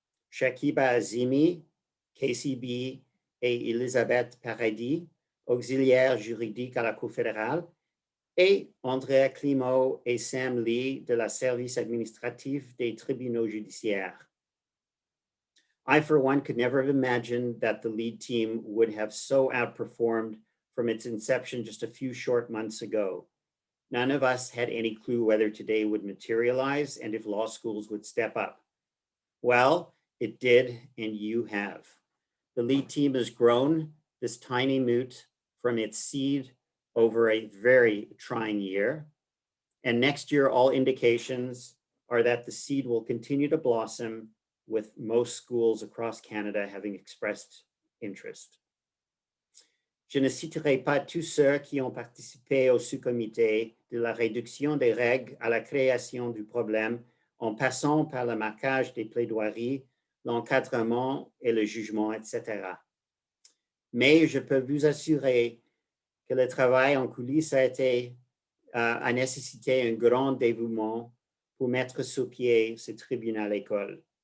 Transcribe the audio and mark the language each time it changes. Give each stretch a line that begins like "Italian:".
French: Shakiba Azimi, KCB et Elisabeth Paradis, auxiliaire juridique à la Cour fédérale, et Andrea Climo et Sam Lee de la service administratif des tribunaux judiciaires.
English: I, for one, could never have imagined that the lead team would have so outperformed from its inception just a few short months ago. None of us had any clue whether today would materialize and if law schools would step up. Well, it did, and you have. The lead team has grown this tiny moot from its seed over a very trying year. And next year, all indications are that the seed will continue to blossom, with most schools across Canada having expressed interest.
French: Je ne citerai pas tous ceux qui ont participé au sous-comité de la réduction des règles à la création du problème en passant par le marquage des plaidoiries, l'encadrement et le jugement, etc. Mais je peux vous assurer que le travail en coulisses a nécessité un grand dévouement pour mettre sur pied ce tribunal école.